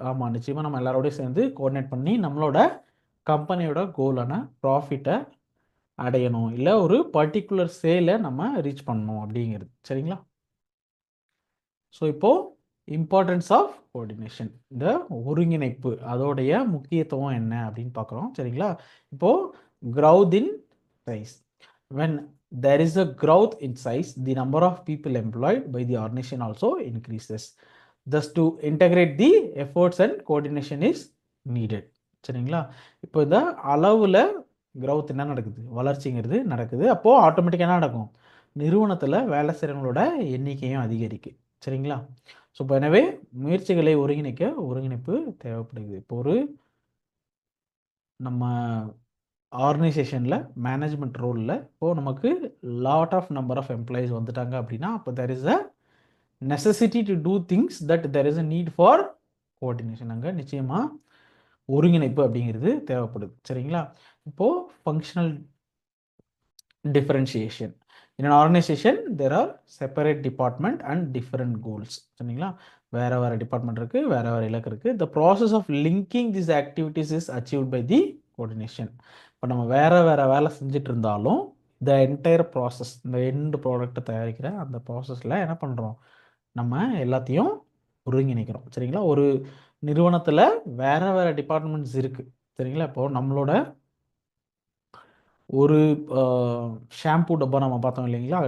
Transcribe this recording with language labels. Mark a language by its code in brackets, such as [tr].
[ta] ஆமாம், நிச்சயமாக நம்ம எல்லாரோடையும் சேர்ந்து கோஆர்டினேட் பண்ணி நம்மளோட கம்பெனியோட கோலான ப்ராஃபிட்டை அடையணும், இல்லை ஒரு பர்டிகுலர் சேலை நம்ம ரீச் பண்ணணும் அப்படிங்கிறது. சரிங்களா? ஸோ இப்போது இம்பார்ட்டன்ஸ் ஆஃப் கோஆர்டினேஷன், இந்த ஒருங்கிணைப்பு அதோடைய முக்கியத்துவம் என்ன அப்படின்னு பார்க்குறோம். சரிங்களா? [en] இப்போது growth in size. When there is a growth in size, the number of people employed by the organization also increases. Thus to integrate the efforts and coordination is needed. [ta] சரிங்களா? இப்போ இந்த அளவில் growth என்ன நடக்குது? வளர்ச்சிங்கிறது நடக்குது. அப்போது ஆட்டோமேட்டிக்காக என்ன நடக்கும்? நிறுவனத்தில் வேலை செய்கிறவங்களோட எண்ணிக்கையும் அதிகரிக்கும். சரிங்களா? ஸோ இப்போ எனவே முயற்சிகளை ஒருங்கிணைக்க ஒருங்கிணைப்பு தேவைப்படுது. இப்போ ஒரு நம்ம ஆர்கனைசேஷனில் மேனேஜ்மெண்ட் ரோலில் இப்போது நமக்கு lot of number of employees வந்துட்டாங்க அப்படின்னா, அப்போ [en] There is a necessity to do things that there is a need for coordination. [ta] அங்கே நிச்சயமாக ஒருங்கிணைப்பு அப்படிங்கிறது தேவைப்படுது. சரிங்களா? இப்போது functional differentiation. [en] In an organization, there are separate department and different goals. [ta] சரிங்களா? வேறு டிபார்ட்மெண்ட் இருக்குது, வேறு இலக்கு இருக்குது. [en] The process of linking these activities is achieved by the coordination. [ta] இப்போ நம்ம வேறு வேலை செஞ்சுட்டு இருந்தாலும் [en] the entire process, [ta] இந்த எண்ட் ப்ராடக்ட்டை தயாரிக்கிற அந்த ப்ராசஸில் என்ன பண்ணுறோம்? நம்ம எல்லாத்தையும் ஒருங்கிணைக்கிறோம். சரிங்களா? ஒரு நிறுவனத்தில் வேறு டிபார்ட்மெண்ட்ஸ் இருக்குது. சரிங்களா? இப்போது நம்மளோட ஒரு ஷாம்பு டப்பா நம்ம பார்த்தோம் இல்லைங்களா?